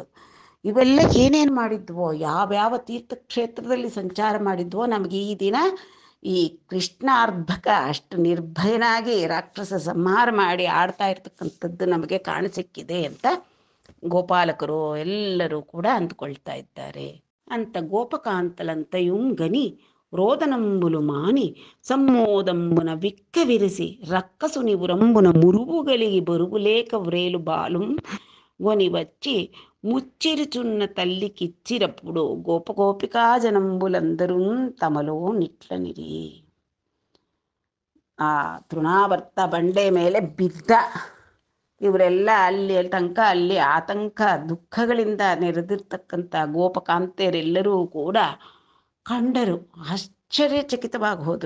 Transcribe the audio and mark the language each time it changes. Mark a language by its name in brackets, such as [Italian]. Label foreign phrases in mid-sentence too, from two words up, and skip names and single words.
[Kannada] ಇವೆಲ್ಲ ಏನೇನು ಮಾಡಿದ್ವೋ, ಯಾವ್ಯಾವ ತೀರ್ಥಕ್ಷೇತ್ರದಲ್ಲಿ ಸಂಚಾರ ಮಾಡಿದ್ವೋ, ನಮಗೆ ಈ ದಿನ ಈ ಕೃಷ್ಣಾರ್ಭಕ ಅಷ್ಟು ನಿರ್ಭಯನಾಗಿ ರಾಕ್ಷಸ ಸಂಹಾರ ಮಾಡಿ ಆಡ್ತಾ ಇರ್ತಕ್ಕಂಥದ್ದು ನಮಗೆ ಕಾಣಸಿಕ್ಕಿದೆ ಅಂತ ಗೋಪಾಲಕರು ಎಲ್ಲರೂ ಕೂಡ ಅಂದ್ಕೊಳ್ತಾ ಇದ್ದಾರೆ ಅಂತ. [Telugu] గోపకాంతలంతయుం గని రోదనంబులు మాని సమ్మోదంబున విక్కవిరిసి రక్కసుని ఉరంబున మురువుగలిగె బరువులేక వ్రేలు బాలుం గొనివచ్చి ముచ్చిరిచున్న తల్లి కిచ్చిరప్పుడు గోపగోపికా జనంబులందరూ తమలో నిట్లనిరి. [Kannada] ಆ ತೃಣಾವರ್ತ ಬಂಡೆ ಮೇಲೆ ಬಿದ್ದ ಇವರೆಲ್ಲ ಅಲ್ಲಿ ತನಕ ಅಲ್ಲಿ ಆತಂಕ ದುಃಖಗಳಿಂದ ನೆರೆದಿರ್ತಕ್ಕಂಥ ಗೋಪಕಾಂತೆಯರೆಲ್ಲರೂ ಕೂಡ ಕಂಡರು, ಆಶ್ಚರ್ಯಚಕಿತವಾಗಿ ಹೋದರು.